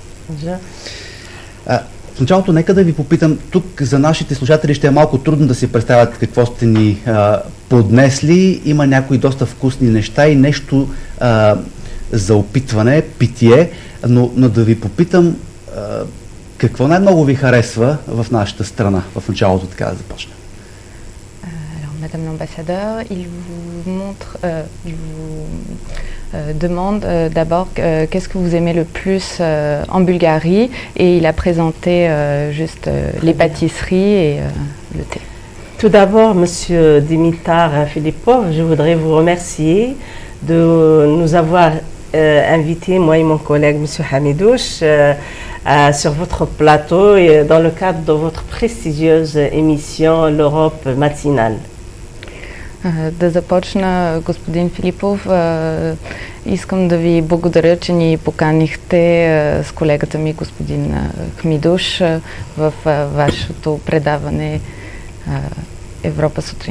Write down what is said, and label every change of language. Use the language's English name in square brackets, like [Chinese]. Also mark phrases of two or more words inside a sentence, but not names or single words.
[Bulgarian] В началото нека да ви попитам, тук за нашите слушатели ще е малко трудно да си представят какво сте ни поднесли. Има някои доста вкусни неща и нещо за опитване, питие, но да ви попитам какво най-много ви харесва в нашата страна, в началото, така да започнем. [French] Madame l'ambassadeur, il vous montre, il vous demande d'abord qu'est-ce que vous aimez le plus en Bulgarie, et il a présenté juste les pâtisseries et le thé. Tout d'abord, Monsieur Dimitar Filippov, je voudrais vous remercier de nous avoir invités, moi et mon collègue Monsieur Hamidouche, sur votre plateau et dans le cadre de votre prestigieuse émission L'Europe matinale. [Bulgarian] Да започна, господин Филипов. Искам да ви благодаря, че ни поканихте с колегата ми, господин Хмидуш, в вашето предаване Европа сутрин.